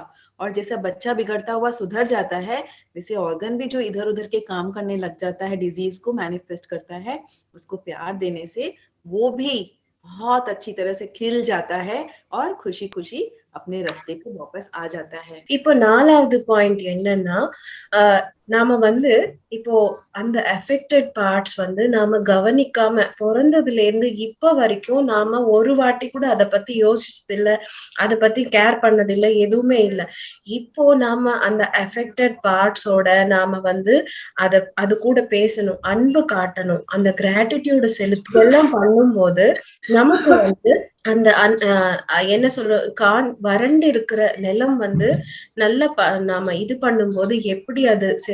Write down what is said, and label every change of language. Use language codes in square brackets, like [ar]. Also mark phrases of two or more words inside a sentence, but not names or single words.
[hi] और जैसा बच्चा बिगड़ता हुआ सुधर जाता है, वैसे ऑर्गन भी जो इधर उधर के काम करने लग जाता है, डिजीज को मैनिफेस्ट करता है, उसको प्यार देने से वो भी बहुत अच्छी तरह से खिल जाता है और खुशी खुशी अपने रास्ते पे वापस आ जाता है। [ta] இப்போ 4வது பாயிண்ட் என்னன்னா, நாம வந்து இப்போ அந்த [en] affected parts [ta] வந்து நாம கவனிக்காம பொறந்ததுல இருந்து இப்ப வரைக்கும் நாம ஒரு வாட்டி கூட அதை பத்தி யோசிச்சதில்ல, அதை பத்தி கேர் பண்ணதில்லை, எதுவுமே இல்லை. இப்போ நாம அந்த [en] affected parts [ta] நாம வந்து அது கூட பேசணும், அன்பு காட்டணும், அந்த கிராட்டிடியூடு செலுத்து எல்லாம் பண்ணும்போது நமக்கு வந்து அந்த என்ன சொல்ற வறண்டு இருக்கிற நிலம் வந்து நல்ல நாம இது பண்ணும்போது எப்படி அது